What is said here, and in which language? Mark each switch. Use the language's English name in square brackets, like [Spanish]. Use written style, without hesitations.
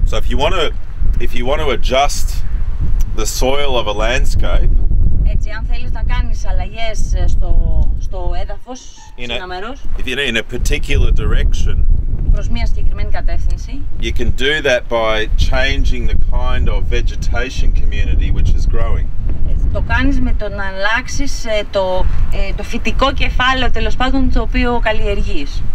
[English] So if you want to adjust the soil of a landscape, [Greek] έτσι αν θέλεις να κάνεις αλλαγές στο έδαφος, σε ένα μέρος, [English] in a particular direction, [Greek] προς μια συγκεκριμένη κατεύθυνση, [English] you can do that by changing the kind of vegetation community which is growing. [Greek] Το κάνεις με το να αλλάξεις το φυτικό κεφάλαιο, τέλος πάντων, το οποίο καλλιεργείς.